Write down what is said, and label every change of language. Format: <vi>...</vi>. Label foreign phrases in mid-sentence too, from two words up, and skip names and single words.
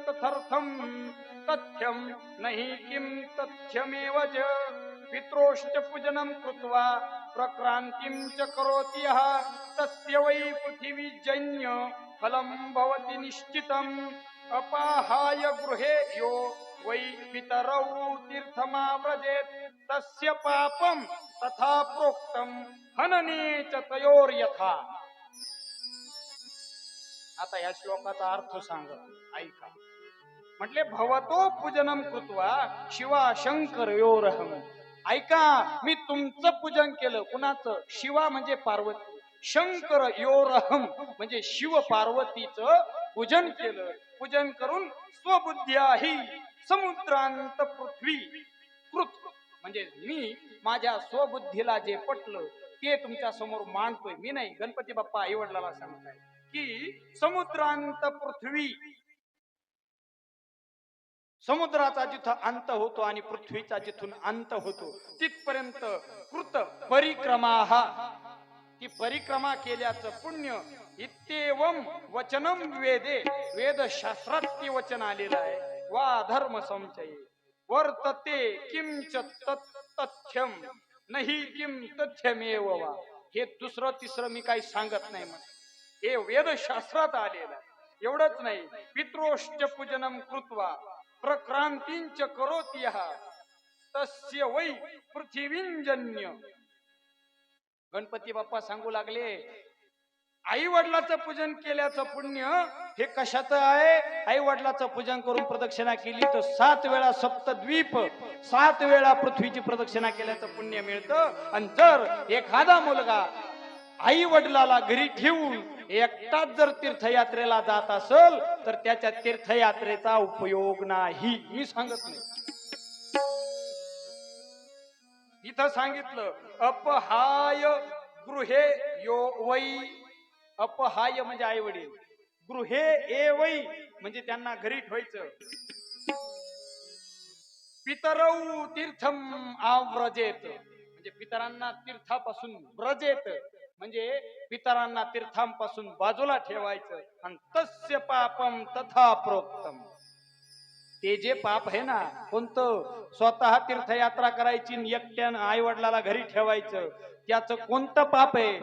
<sa>तथर्थं तथ्यं नहि किं तथ्यमेव च पित्रोश्च पूजनं कृत्वा प्रक्रांतिं च करोति यः तस्य वै पृथिवीजन्य फलं भवति निश्चितम् अपाहाय गृहे यो वै पितरौ तीर्थमाव्रजेत् तस्य पापं तथा प्रोक्तं हनने च तयोर्यथा.</sa> <mr>आता या श्लोकाचा अर्थ सांग, ऐका.</mr> <sa>म्हटले भवतो पूजनम कृत्वा शिवा शंकरयोरहं.</sa> <mr>ऐका, मी तुमचं पूजन केलं. कुणाचं? शिवा म्हणजे पार्वती, शंकर योरहम म्हणजे शिव पार्वतीचं पूजन केलं. पूजन करून स्वबुद्ध्याही समुद्रांत पृथ्वी कृत म्हणजे मी माझ्या स्वबुद्धीला जे पटलं ते तुमच्या समोर मांडतोय. मी नाही, गणपती बाप्पा आई वडिलांना सांगताय की समुद्रांत पृथ्वी, समुद्राचा जिथं अंत होतो आणि पृथ्वीचा जिथून अंत होतो तिथपर्यंत कृत परिक्रमा, ती परिक्रमा केल्याचं पुण्य.</mr> <sa>इत्येवं वचनम वेदे,</sa> <mr>वेदशास्त्रात ते वचन आलेलं आहे.</mr> <sa>वा धर्म संचये वर्तते किंच तथ्यम नाही किं तथ्यमेव वा.</sa> <mr>हे दुसरं तिसरं मी काही सांगत नाही, हे वेदशास्त्रात आलेलं आहे. एवढंच नाही,</mr> <sa>पित्रोश्च पूजनम कृत्वा प्रक्रांतींच करोति यः तस्य वै पृथिवींजन्य.</sa> <mr>गणपती बाप्पा सांगू लागले, आई वडिलाचं पूजन केल्याचं पुण्य हे कशाचं आहे? आई वडिलाचं पूजन करून प्रदक्षिणा केली तर 7 वेळा सप्तद्वीप, 7 वेळा पृथ्वीची प्रदक्षिणा केल्याचं पुण्य मिळतं. आणि जर एखादा मुलगा आई वडिलाला घरी ठेवून एकटाच जर तीर्थयात्रेला जात असेल तर त्याच्या तीर्थयात्रेचा उपयोग नाही. मी सांगत नाही, इथं सांगितलं</mr> <sa>अपहाय गृहे यो वै.</sa> <mr>अपहाय म्हणजे आई वडील,</mr> <sa>गृहे ए वै</sa> <mr>म्हणजे त्यांना घरी ठेवायचं.</mr> <sa>पितरौ तीर्थम आव्रजेत</sa> <mr>म्हणजे पितरांना तीर्थापासून व्रजेत म्हणजे पितरांना तीर्थांपासून बाजूला ठेवायचं.</mr> <sa>आणि तस्य पापम तथा प्रोक्तम,</sa> <mr>ते जे पाप आहे ना, कोणतं स्वतः तीर्थयात्रा करायची आणि एकट्यानं आई वडिलाला घरी ठेवायचं, त्याचं कोणतं पाप आहे?</mr>